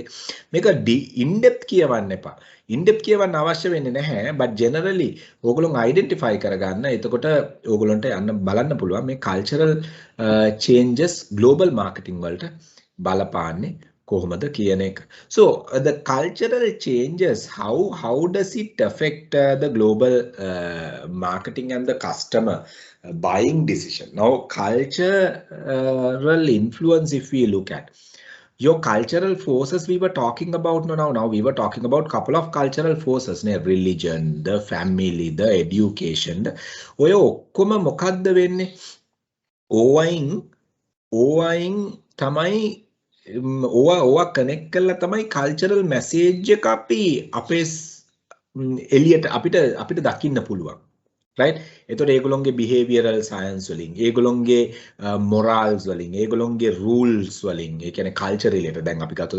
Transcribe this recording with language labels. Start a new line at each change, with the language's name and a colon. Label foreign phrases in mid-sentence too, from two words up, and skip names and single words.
Sinhala: මේක
English: in depth
Sinhala: කියවන්න එපා.
English: in depth
Sinhala: කියවන්න අවශ්‍ය වෙන්නේ නැහැ
English: but generally
Sinhala: ඕගොල්ලෝ identify කරගන්න. එතකොට ඕගොල්ලන්ට යන්න බලන්න පුළුවන් මේ
English: cultural changes global marketing
Sinhala: වලට බලපාන්නේ කොහොමද කියන එක.
English: So the cultural changes how does it affect the global marketing and the customer buying decision. Now cultural influence if we look at your cultural forces we were talking about now we were talking about couple of cultural forces religion, the family, the education.
Sinhala: ඔය ඔක්කොම මොකද්ද වෙන්නේ? ඕවයින් තමයි ඕවා කනෙක්ට් කරලා තමයි
English: cultural message
Sinhala: එක අපි අපේ එළියට අපිට දකින්න පුළුවන්. right එතකොට ඒගොල්ලොන්ගේ
English: behavioral science
Sinhala: වලින් ඒගොල්ලොන්ගේ morals වලින් ඒගොල්ලොන්ගේ rules වලින් ඒ කියන්නේ
English: culture related
Sinhala: දැන් අපි ගත්තොත්